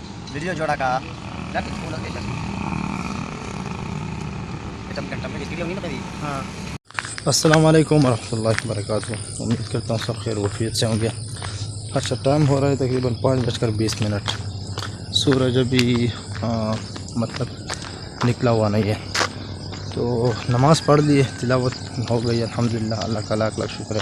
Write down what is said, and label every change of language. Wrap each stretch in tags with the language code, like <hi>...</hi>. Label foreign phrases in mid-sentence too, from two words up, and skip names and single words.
<id>Video jodoh kak, nanti pulang kita. Kita makan tambahin video ini tadi.</id> <ur>ہاں</ur> <ar>السلام علیکم ورحمۃ اللہ وبرکاتہ.</ar> <ur>امید کرتا ہوں سب خیر وفیت سے ہوں گے. اچھا ٹائم ہو رہا ہے تقریباً 5:20. سورج ابھی مطلب نکلا ہوا نہیں ہے. تو نماز پڑھ لی ہے, تلاوت ہو گئی الحمدللہ, اللہ کا لاکھ لاکھ شکر ہے.</ur>